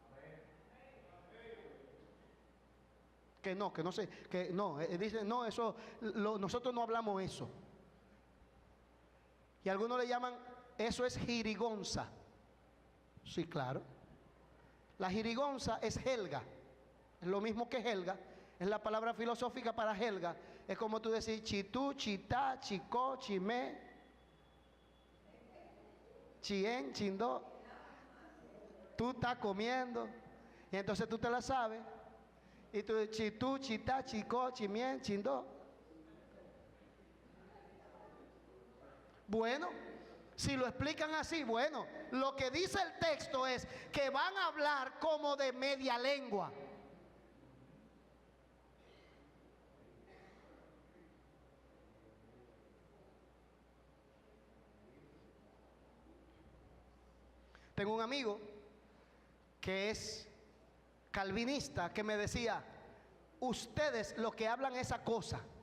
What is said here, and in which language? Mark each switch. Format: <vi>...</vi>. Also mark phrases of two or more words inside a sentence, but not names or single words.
<es>Que no sé, que no, dice, no, eso, nosotros no hablamos eso. Y algunos le llaman, eso es jirigonza. Sí, claro. La jirigonza es helga, es lo mismo que helga, es la palabra filosófica para helga. Es como tú decir chitú, chitá, chicó, chimé, chien, chindó. Tú estás comiendo y entonces tú te la sabes. Y tú chitú, chitá, chicó, chimien, chindó. Bueno, si lo explican así, bueno, lo que dice el texto es que van a hablar como de media lengua. Tengo un amigo que es calvinista que me decía: ustedes lo que hablan esa cosa.</es>